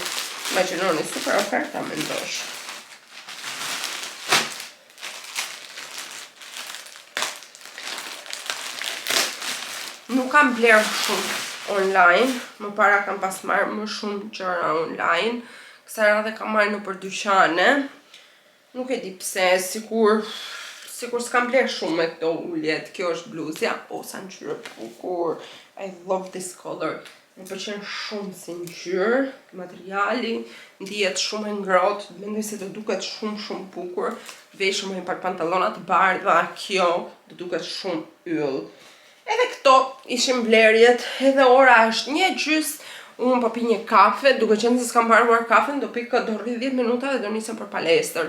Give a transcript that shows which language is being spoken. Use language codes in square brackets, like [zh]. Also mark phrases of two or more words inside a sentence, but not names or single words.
[sq] Imaginoni, super oferta me ndosh. Nuk kam bler shumë online, më para kam pas marrë më shumë gjëra online, kësa radhe kam marrë në për dyqane. Nuk e di pse, sikur s'kam bler shumë me këto uljet. Kjo është bluzja, sa ngjyrë bukur. [en] I love this color. [sq] Më pëlqen shumë si ngjyrë, materiali, ndihet shumë e ngrohtë, mendoj se do duket shumë bukur. Veshur me pak pantallona të bardha, kjo do duket shumë yll. Edhe këto ishin blerjet, edhe ora është 1:30, unë po pi një kafe, duke qenë se s'kam mbaruar kafen, do pi do rri 10 minuta dhe do nisem për palestër.